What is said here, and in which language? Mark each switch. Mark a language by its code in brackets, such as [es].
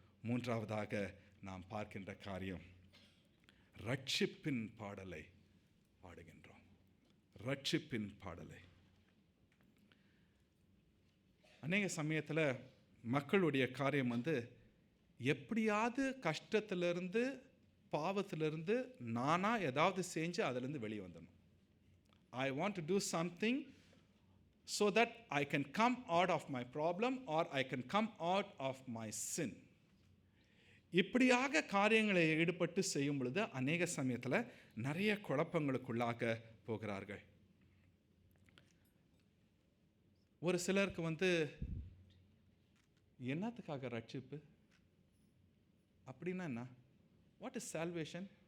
[ta] 3ஆவதாக நாம் பார்க்கின்ற காரியம், ரட்சிப்பின் பாடலை பாடுகின்றோம். ரட்சிப்பின் பாடலை. அநேக சமயத்தில் மக்களுடைய காரியம் வந்து எப்படியாவது கஷ்டத்திலிருந்து பாவத்திலிருந்து நானா ஏதாவது செஞ்சு அதிலிருந்து வெளியே வந்துடணும். [en] I want to do something so that I can come out of my problem or I can come out of my sin. [ta] இப்படியாக காரியங்களை ஈடுபட்டு செய்யும் பொழுது அநேக சமயத்தில் நிறைய குழப்பங்களுக்குள்ளாக போகிறார்கள். ஒரு சிலருக்கு என்னத்துக்காக ரட்சிப்பு அப்படின்னா என்ன? [en] What is salvation?